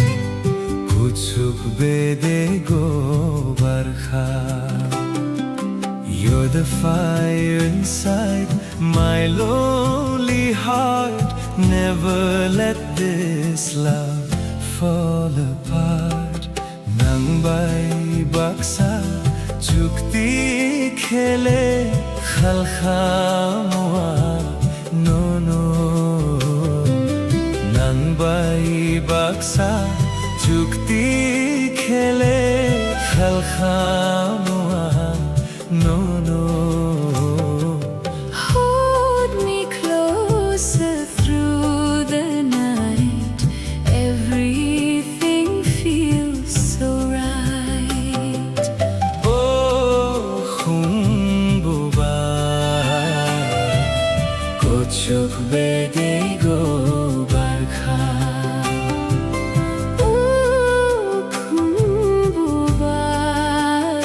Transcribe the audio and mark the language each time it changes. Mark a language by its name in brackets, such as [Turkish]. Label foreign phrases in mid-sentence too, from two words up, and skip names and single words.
[Turkic languages] Kucuk bede go barkha. [English] You're the fire inside my lonely heart. Never let this love fall apart. [Turkic languages] Nang bay baksa chukti khele khalkhamwa no no. Nang bai baksa chukti khele khalkhamwa no no. [English] Hold me closer through the night. Everything feels so right. [Turkic languages] Kucuk bede go barkha, Oh khumbubar.